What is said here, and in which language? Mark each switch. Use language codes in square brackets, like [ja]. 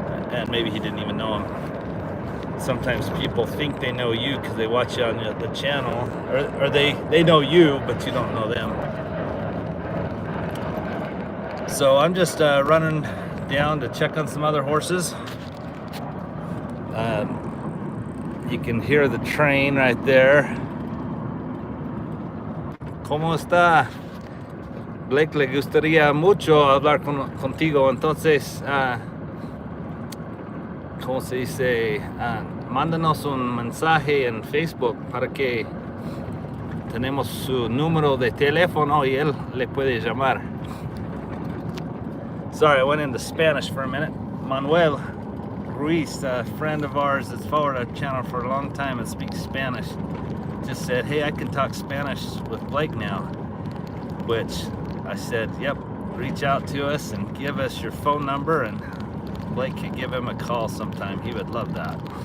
[en] And maybe he didn't even know them. Sometimes people think they know you because they watch you on the channel, or they know you, but you don't know them. So I'm just running down to check on some other horses. You can hear the train right there. [es] ¿Cómo está? Blake, le gustaría mucho hablar contigo. Entonces, ¿cómo se dice? Mándanos un mensaje en Facebook para que tenemos su número de teléfono y él le puede llamar. [en] Sorry, I went into Spanish for a minute. Manuel Ruiz, a friend of ours that's followed our channel for a long time and speaks Spanish, just said, hey, I can talk Spanish with Blake now. Which I said, yep, reach out to us and give us your phone number, and Blake could give him a call sometime. He would love that.